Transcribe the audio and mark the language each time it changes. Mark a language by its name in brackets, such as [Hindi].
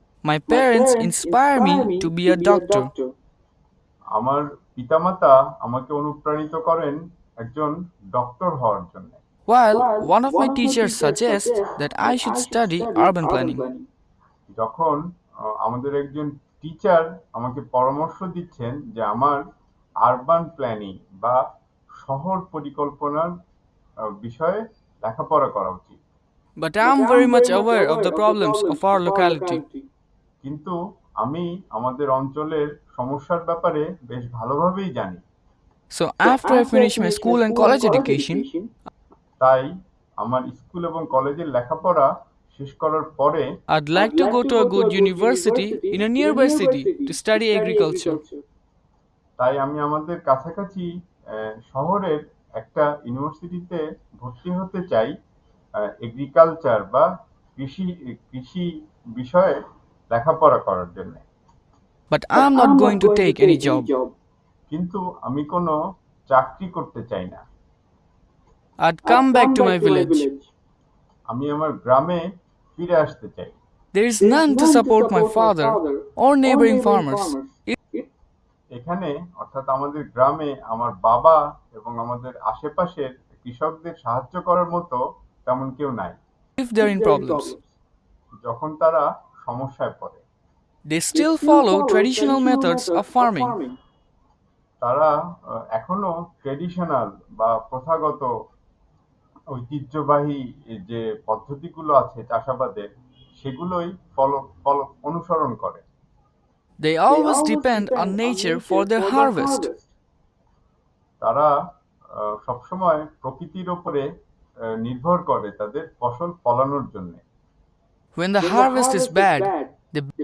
[English] My parents inspire me to be a doctor. [Bangla] আমার পিতামাতা আমাকে অনুপ্রাণিত করেন একজন ডক্টর হওয়ার জন্য। [English] While one of my teachers suggests that I should study urban planning. [Bangla] যখন আমাদের একজন টিচার আমাকে পরামর্শ দিচ্ছেন যে আমার আরবান প্ল্যানিং বা শহর পরিকল্পনার বিষয়ে লেখাপড়া করা উচিত। [English] But I'm very much aware of the problems of our locality. [Bangla] কিন্তু আমি আমাদের অঞ্চলের সমস্যার ব্যাপারে বেশ ভালোভাবেই জানি। [English] So after I finish my school and college education, [Bangla] তাই আমার স্কুল এবং কলেজের লেখাপড়া শেষ করার পরে [English] I'd like to go to a good university in a nearby city to study agriculture. [Bangla] তাই আমি আমাদের কাছাকাছি শহরের একটা ইউনিভার্সিটিতে ভর্তি হতে চাই এগ্রিকালচার বা কৃষি কৃষি বিষয়ে লেখাপড়া করার জন্য। [English] But I'm not going to take any job. [Bangla] কিন্তু আমি কোনো চাকরি করতে চাই না। [English] I'd come back to my village. [Bangla] আমি আমার গ্রামে ফিরে আসতে চাই। [English] There is none to support my father or neighboring farmers. [Bangla] এখানে অর্থাৎ আমাদের গ্রামে আমার বাবা এবং আমাদের আশেপাশের কৃষকদের সাহায্য করার মতো তেমন কেউ নাই। [English] If they're in problems, [Bangla] যখন তারা সমস্যায় পড়ে, [English] they still follow traditional methods of farming. [Bangla] তারা এখনো ট্রেডিশনাল বা প্রথাগত ঐতিহ্যবাহী যে পদ্ধতিগুলো আছে চাষাবাদের সেগুলোই অনুসরণ করে। [English] They always depend on nature for their harvest. [Bangla] তারা সবসময় প্রকৃতির উপরে নির্ভর করে তাদের ফসল ফলানোর জন্য। [English] When the harvest is bad, they